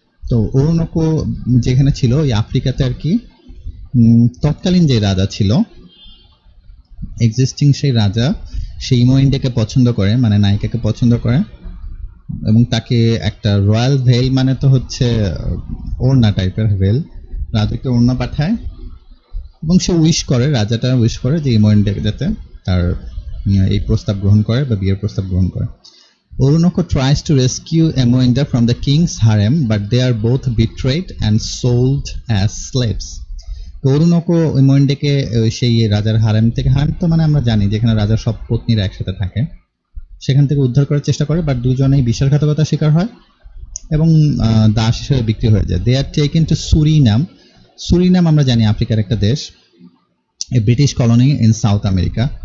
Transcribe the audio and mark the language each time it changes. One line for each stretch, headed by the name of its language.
Bangla: তো অরুণকো যেখানে ছিল ওই আফ্রিকাতে আর কি, তৎকালীন যে রাজা ছিল, এক্সিস্টিং সেই রাজা, সেই ইমোইন্ডাকে পছন্দ করে, মানে নায়িকাকে পছন্দ করে এবং তাকে একটা রয়্যাল ভেল, মানে তো হচ্ছে ওড়না টাইপের ভেল, রাজাকে ওড়না পাঠায় এবং সে রাজাটা উইশ করে যে ইমোইন্ডাকে যাতে তার এই প্রস্তাব গ্রহণ করে বা বিয়ের প্রস্তাব গ্রহণ করে।
English: Oroonoko tries to rescue Emoinda from the king's harem, but they are both betrayed and sold as slaves.
Bangla: তো অরুণকো ইমোইন্ডাকে সেই রাজার হারেম থেকে, হারেম তো মানে আমরা জানি যেখানে রাজার সব পত্নীরা একসাথে থাকে, সেখান থেকে উদ্ধার করার চেষ্টা করে, বাট দুজনেই বিশ্বাসঘাতকতার শিকার হয় এবং দাস হিসেবে বিক্রি হয়ে যায়।
English: They are taken to Surinam.
Bangla: Surinam আমরা জানি আফ্রিকার একটা দেশ,
English: A British colony in South America.